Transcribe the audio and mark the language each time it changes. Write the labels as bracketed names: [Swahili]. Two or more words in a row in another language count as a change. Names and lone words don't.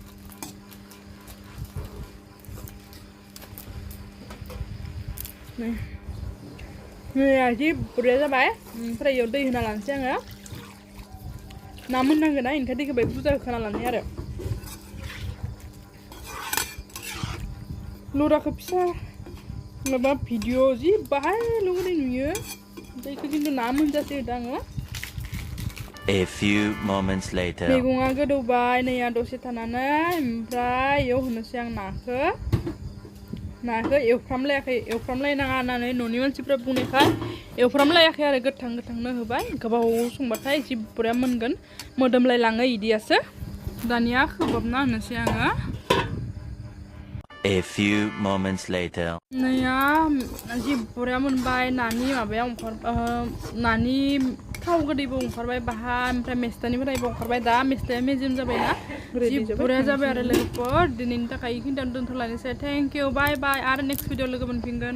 [Bodo] मैया जि बुरजा जाबाय ओमफ्राय इयाव दै होना लानोसै आङो ना मोननांगोन ना ओंखायनो दैखौ बाय बुरजा होखाना लानाय आरो लराखौ फिसा माबा भिडिअ जि बाहायल' होनाय नुयो दैखौ खिन्थु ना मोनजासे होदों आङो [English] A few moments later. [Bodo] मैगङा गोदौबाय नैया दसे थानानै ओमफ्राय इयाव होनोसै आं नाखौ एवफ्रामलायनाङा होननानै न'नि मानसिफ्रा बुंनायखाय एवफ्रामलायाखै आरो गोथांनो होबाय गोबाव संबाथाय जि बुरजा मोनगोन मोदोमलायलाङो इदियासो दानिया खोबहाबना होनोसै आङो [English] A few moments later. [Bodo] नैया जि बुरजा मोनबाय नानि माबाया नानि थाव गोदैबो ओंखारबाय बाहा ओमफ्राय मेस्टानिफ्रायबो ओंखारबाय दा मेस्टाया मेजेम जाबायना जि बुरजा जाबाय आरो लोगोफोर दिनैनि थाखाय इखिनियावनो दोनथ'लायनोसै [English] thank you bye bye [Bodo] आरो [English] next video [Bodo] लोगो मोनफिनगोन